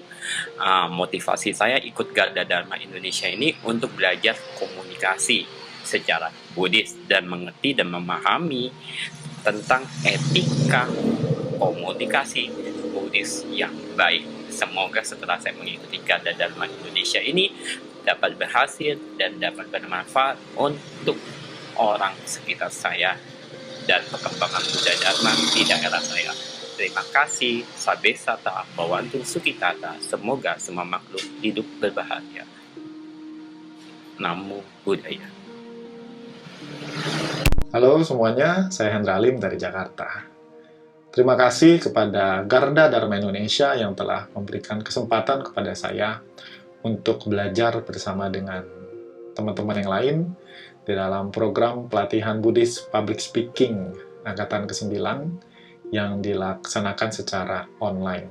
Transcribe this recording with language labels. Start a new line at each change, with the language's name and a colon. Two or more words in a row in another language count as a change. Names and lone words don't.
Indonesian: Motivasi saya ikut Garda Dharma Indonesia ini untuk belajar komunikasi secara Buddhis dan mengerti dan memahami tentang etika komunikasi Buddhis yang baik. Semoga setelah saya mengikuti Garda Dharma Indonesia ini dapat berhasil dan dapat bermanfaat untuk orang sekitar saya dan perkembangan Buddha Dharma di daerah saya. Terima kasih.
Pali: Sabe sata bawantu sukitata.
Indonesian: Semoga semua makhluk hidup berbahagia.
Pali: Namo Buddhaya.
Indonesian: Halo semuanya, saya Hendra Alim dari Jakarta. Terima kasih kepada Garda Dharma Indonesia yang telah memberikan kesempatan kepada saya untuk belajar bersama dengan teman-teman yang lain di dalam program pelatihan Buddhis
English: Public Speaking
Indonesian: Angkatan ke-9 yang dilaksanakan secara online.